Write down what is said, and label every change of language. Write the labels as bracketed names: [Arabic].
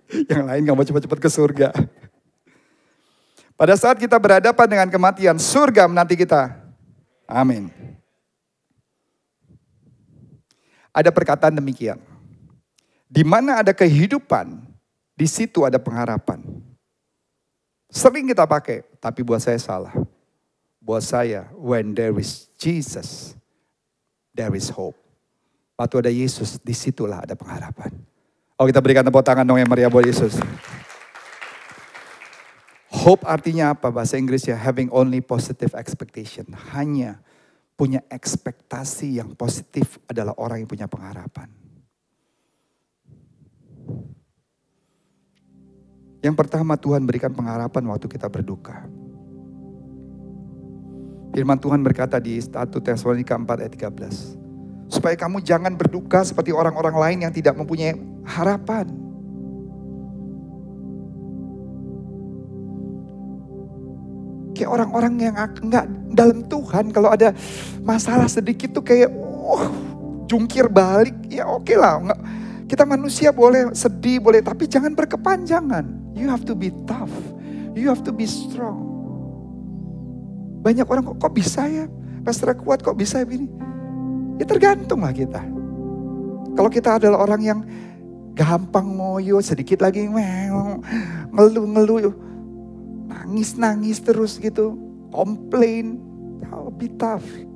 [Indonesian] Yang lain gak mau cepat-cepat ke surga. Pada saat kita berhadapan dengan kematian, surga menanti kita. Amin. Ada perkataan demikian. Di mana ada kehidupan, di situ ada pengharapan. Sering kita pakai, tapi buat saya salah. Buat saya, [English] when there is Jesus, there is hope. [Indonesian] Waktu ada Yesus, disitulah ada pengharapan. Oh, kita berikan tepuk tangan dong yang meriah buat Yesus. Hope artinya apa? Bahasa Inggrisnya [English] having only positive expectation. [Indonesian] Hanya punya ekspektasi yang positif adalah orang yang punya pengharapan. Yang pertama, Tuhan berikan pengharapan waktu kita berduka. Firman Tuhan berkata di 1 Tesalonika 4 ayat 13. Supaya kamu jangan berduka seperti orang-orang lain yang tidak mempunyai harapan. Kayak orang-orang yang enggak dalam Tuhan, kalau ada masalah sedikit tuh kayak jungkir balik. Ya oke lah, kita manusia boleh sedih, boleh, tapi jangan berkepanjangan. [English] You have to be tough, you have to be strong. [Indonesian] Banyak orang kok bisa ya, Pastor kuat kok bisa begini. Ya tergantung lah kita. Kalau kita adalah orang yang gampang ngoyo, sedikit lagi ngeluh-ngeluh, nangis-nangis terus gitu, komplain, [English] be tough.